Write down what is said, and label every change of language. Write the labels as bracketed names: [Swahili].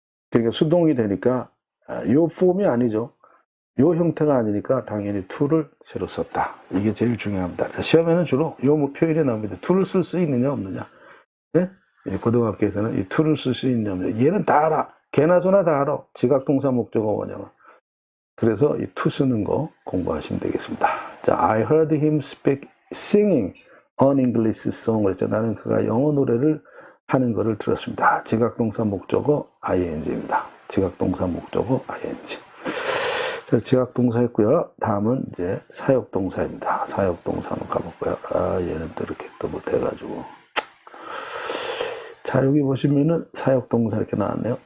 [Korean] 그러니까 수동이 되니까 요 폼이 아니죠. 요 형태가 아니니까 당연히 to를 새로 썼다. 이게 제일 중요합니다. 자, 시험에는 주로 요 표현이 나옵니다. to를 쓸 수 있느냐 없느냐. 네? 고등학교에서는 이 to를 쓸 수 있느냐 없느냐. 얘는 다 알아. 개나 소나 다 알아. 지각동사 목적어 원형은. 그래서 이 to 쓰는 거 공부하시면 되겠습니다. [English] 자, I heard him singing an English song. [Korean] 그랬죠. 나는 그가 영어 노래를 하는 거를 들었습니다. 지각동사 목적어 ing입니다. 지각동사 목적어 ing. 자, 지각동사 했고요. 다음은 이제 사역동사입니다. 사역동사 한번 가볼까요? 얘는 또 이렇게 또 못해가지고. 자, 여기 보시면은 사역동사 이렇게 나왔네요.